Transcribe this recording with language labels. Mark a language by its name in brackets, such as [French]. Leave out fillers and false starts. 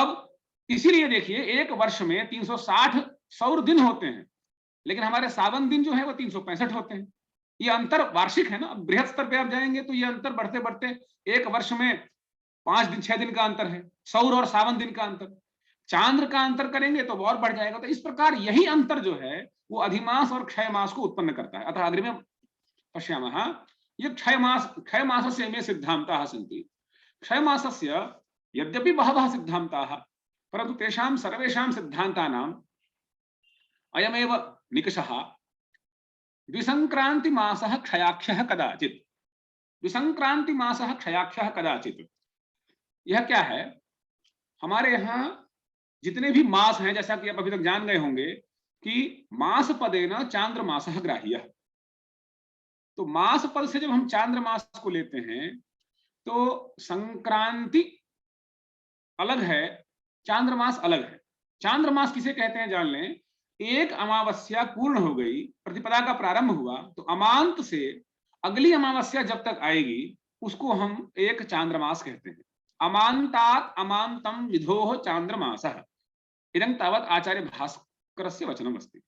[Hindi] अब इसीलिए देखिए एक वर्ष में 360 सौर दिन होते हैं, लेकिन हमारे सावन दिन जो है वो 365 होते हैं। ये अंतर वार्षिक है ना। बृहद स्तर पे आप जाएंगे तो ये अंतर बढ़ते बढ़ते एक वर्ष में 5 दिन 6 दिन का अंतर है, सौर और सावन दिन का अंतर। चांद्र का अंतर करेंगे तो और बढ़ जाएगा। तो इस प्रकार यही अंतर जो है वो अधिमास और क्षय मास को उत्पन्न करता है। [Sanskrit] अतः अग्रिमे पश्यामः ये क्षय मासस्य मे सिद्धान्ताः सन्ति। क्षय मासस्य यद्यपि बहवः सिद्धान्ताः, परन्तु तेषां सर्वेषां सिद्धान्तानाम् अयमेव निकषः, द्विसंक्रांति मासः क्षयाख्यः कदाचित्। द्विसंक्रांति मासः क्षयाख्यः कदाचित्, [Hindi] यह क्या है? हमारे यहाँ जितने भी मास हैं, जैसा कि आप अभी तक जान गए होंगे कि [Sanskrit] मास पदेन चांद्र मासः ग्राह्यः। [Hindi] तो मास पद से जब हम चांद्र मास को लेते हैं तो संक्रांति अलग है, चांद्र मास अलग है। चांद्र मास किसे कहते हैं जान लें। एक अमावस्या पूर्ण हो गई, प्रतिपदा का प्रारंभ हुआ, तो अमांत से अगली अमावस्या जब तक आएगी उसको हम एक चांद्र मास कहते हैं। [Sanskrit] अमांतात् अमांतम विधोः चांद्रमासः इदं तावत् आचार्य भास्करस्य वचनम् अस्ति।